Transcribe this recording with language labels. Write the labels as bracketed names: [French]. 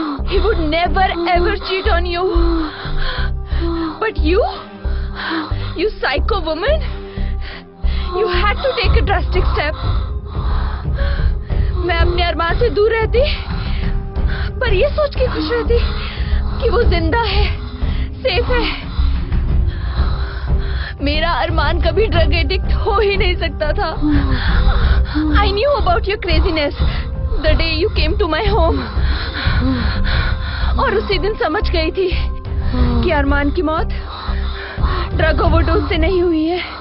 [English] He would never ever cheat on you, but you psycho woman, you had to take a drastic step। [Hindi] मैं अपने अरमान से दूर रहती, पर ये सोच के खुश रहती कि वो जिंदा है, सेफ है। मेरा अरमान कभी ड्रग एडिक्ट हो ही नहीं सकता था। [English] I knew about your craziness the day you came to my home। [Hindi] और उसी दिन समझ गई थी कि अरमान की मौत ड्रग ओवरडोज से नहीं हुई है।